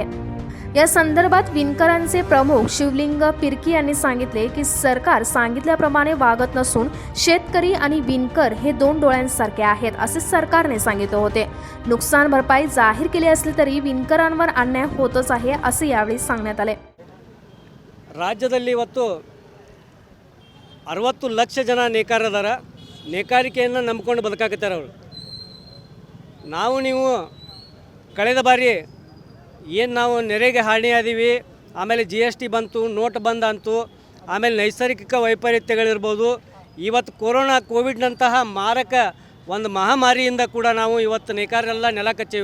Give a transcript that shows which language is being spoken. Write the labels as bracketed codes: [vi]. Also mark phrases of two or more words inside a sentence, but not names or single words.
[mr] या संदर्भात विणकरांचे प्रमुख शिवलिंग पिरकी यांनी सांगितले की सरकार सांगितल्याप्रमाणे वागत नसून शेतकरी आणि विणकर हे दोन डोळ्यांसारखे आहेत असे सरकारने सांगितले होते. नुकसान भरपाई जाहीर केली असली तरी विणकरांवर अन्याय होतच आहे असे यावेळी सांगण्यात आले. [kn] ರಾಜ್ಯದಲ್ಲಿ ಇವತ್ತು 60 ಲಕ್ಷ ಜನ ನೇಕಾರದಾರ. ನೇಕಾರಿಕೆಯನ್ನು ನಂಬಿಕೊಂಡು ಬದುಕಾಕತ್ತಾರೆ ಅವರು. ನೀವು ಕಳೆದ ಬಾರಿ ಏನು ನಾವು ನೆರೆಗೆ ಹಾನಿಯಾದೀವಿ, ಆಮೇಲೆ GST ಬಂತು, ನೋಟ್ ಬಂದ್ ಅಂತು, ಆಮೇಲೆ ನೈಸರ್ಗಿಕ ವೈಪರೀತ್ಯಗಳಿರ್ಬೋದು, ಇವತ್ತು ಕೋವಿಡ್ನಂತಹ ಮಾರಕ ಒಂದು ಮಹಾಮಾರಿಯಿಂದ ಕೂಡ ನಾವು ಇವತ್ತು ನೇಕಾರರೆಲ್ಲ ನೆಲ ಕಚ್ಚೇವಿ.